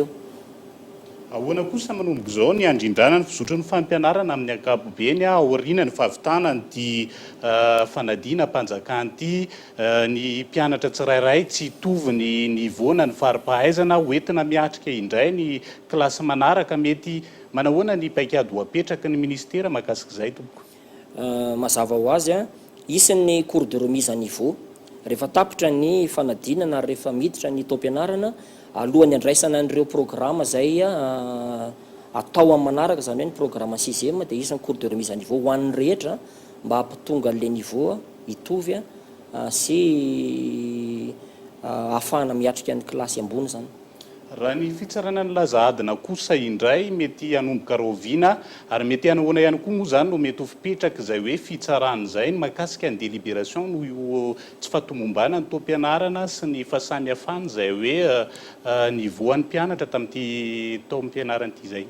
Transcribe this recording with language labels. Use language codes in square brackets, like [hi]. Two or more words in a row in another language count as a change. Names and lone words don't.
[mg] Ahoana kosa manomboka izao ny andrindrana ny fizotry ny fampianarana amin'ny ankapobeny aoriana ny fahavitana ny fanadina mpanjakana ity ny mpianatra tsirairay tsy hitovy ny nivoana ny fari-pahaizana hoentina miatrika indray ny kilasy manaraka mety manahoana ny paikady ho apetraky ny ministera mahakasika izay tompoko. Mazava ho azy isan'ny [fr] cours de remise à niveau [mg] rehefa tapitra ny fanadinana rehefa miditra ny taom-pianarana alohan'ny andraisana an'ireo programme zay atao amin'ny manaraka zany hoe ny programme 6e dia isan'ny [fr] cours de remise à niveau [mg] ho an'ny rehetra mba hampitonga an'ilay niveau hitovy sy ahafahana miatrika ny kilasy ambony zany. Raha ny fitsarana ny lazadina kosa indray mety hanomboka roviana ary mety hanahoana ihany koa moa zany no mety ho fipetraka izay hoe fitsarana izay ny mahakasika ny délibération no io tsy fahatomombana ny taom-pianarana sy ny fahasamihafana izay hoe nivoan'ny mpianatra tamin'ity taom-pianarana ity izay.